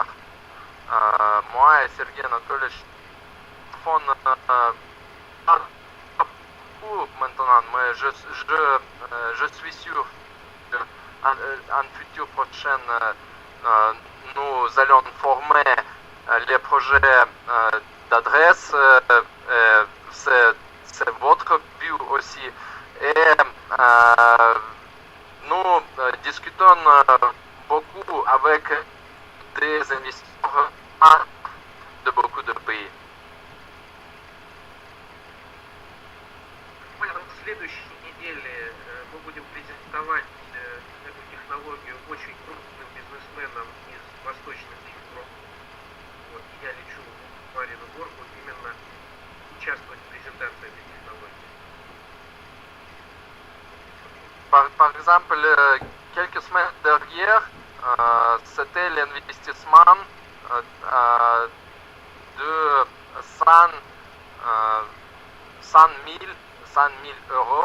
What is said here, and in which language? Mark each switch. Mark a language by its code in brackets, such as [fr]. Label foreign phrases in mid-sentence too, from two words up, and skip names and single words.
[fr] Moi et Sergei Anatolyevich font pas beaucoup maintenant, mais je suis sûr qu'en futur prochain, nous allons former les projets d'adresse. C'est votre but aussi. Et nous discutons beaucoup avec des investisseurs de beaucoup de pays. [ru] В следующей неделе мы будем презентовать эту технологию очень крупным бизнесменам из Восточных Европ. Вот, я лечу в Марину Горку именно участвовать в презентации этой технологии. [fr] Par exemple, quelques semaines derrière, c'était l'investissement de 100 000 euros.